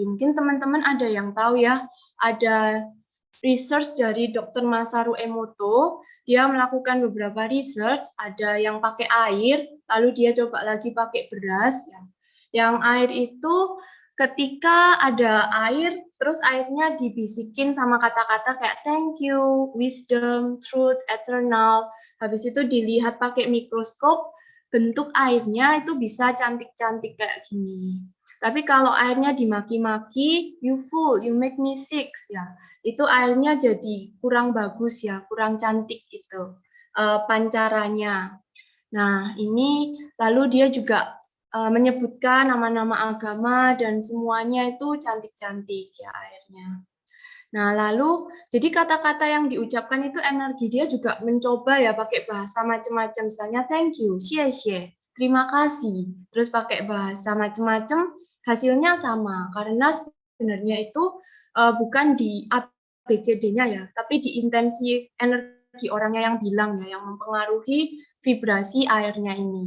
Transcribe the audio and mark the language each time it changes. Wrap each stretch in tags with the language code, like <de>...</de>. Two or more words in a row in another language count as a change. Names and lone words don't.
<id>Mungkin teman-teman ada yang tahu ya, ada research dari Dr. Masaru Emoto. Dia melakukan beberapa research, ada yang pakai air, lalu dia coba lagi pakai beras ya. Yang air itu ketika ada air, terus airnya dibisikin sama kata-kata kayak</id> <en>thank you, wisdom, truth, eternal.</en> <id>Habis itu dilihat pakai mikroskop, bentuk airnya itu bisa cantik-cantik kayak gini. Tapi kalau airnya dimaki-maki,</id> <en>you fool, you make me sick ya.</en> <id>Itu airnya jadi kurang bagus ya, kurang cantik itu pancarannya. Nah, ini lalu dia juga menyebutkan nama-nama agama dan semuanya itu cantik-cantik ya airnya. Nah, lalu jadi kata-kata yang diucapkan itu energi, dia juga mencoba ya pakai bahasa macam-macam, misalnya</id> <en>thank you,</en> <id>xie, terima kasih, terus pakai bahasa macam-macam, hasilnya sama karena sebenarnya itu bukan di ABCD-nya ya, tapi di intensi energi orangnya yang bilang ya, yang mempengaruhi vibrasi airnya ini.</id>